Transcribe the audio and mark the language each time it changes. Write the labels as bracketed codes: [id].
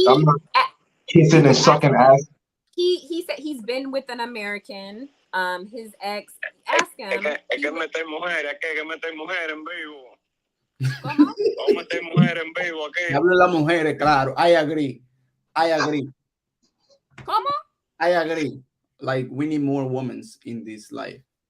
[en] I'm not kissing and sucking ass. He said he's been with an American. His ex. Ask him. [es] Es que meter mujeres, que meter mujeres en vivo. ¿Cómo? Vamos a meter mujeres en vivo aquí. Hablo de las mujeres, claro. [en] I agree. [es] ¿Cómo? [en] I agree. Like we need more women in this life.